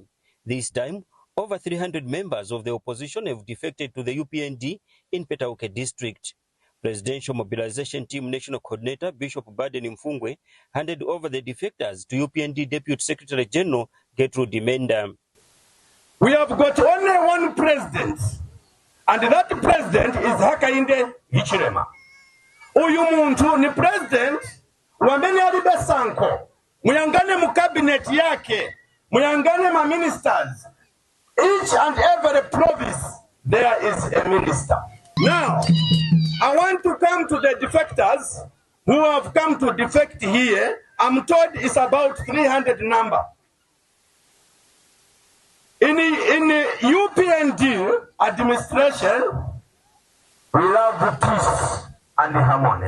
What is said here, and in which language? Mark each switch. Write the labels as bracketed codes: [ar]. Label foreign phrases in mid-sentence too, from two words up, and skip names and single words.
[en] This time, over 300 members of the opposition have defected to the UPND in Petauke district. Presidential Mobilization Team National Coordinator Bishop Baden Mfungwe handed over the defectors to UPND Deputy Secretary General Gertrude Dimenda. We have got only one president, and that president is Hakainde Hichilema. [ny] Uyu muntu ni president wamene alibe sanko. Muyangane mu cabinet yake, muyangane ma ministers. [en] Each and every province there is a minister. Now, I want to come to the defectors who have come to defect here. I'm told it's about 300 number. In the UPND administration, we love peace and harmony.